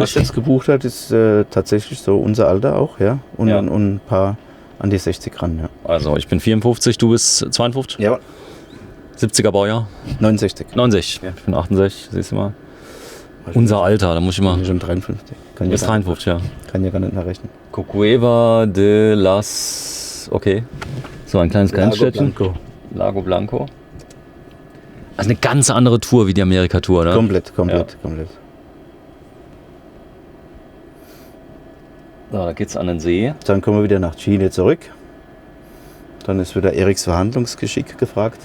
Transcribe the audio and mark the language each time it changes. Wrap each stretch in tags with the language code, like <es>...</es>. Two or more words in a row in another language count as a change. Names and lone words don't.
<de>Was jetzt gebucht hat, ist tatsächlich so unser Alter auch, ja. Und ein paar an die 60 ran, ja. Also ich bin 54, du bist 52? Ja. 70er Baujahr? 69. 69. Ja. Ich bin 68, siehst du mal. Unser Alter, da muss ich mal. Ich bin schon 53. Du bist 53, ja. Kann ja gar nicht nachrechnen. Cueva de las. Okay. So ein kleines Grenzstädtchen. Lago Blanco. Also eine ganz andere Tour wie die Amerika-Tour, ne? Komplett. So, da geht's an den See. Dann kommen wir wieder nach Chile zurück. Dann ist wieder Eriks Verhandlungsgeschick gefragt.</de>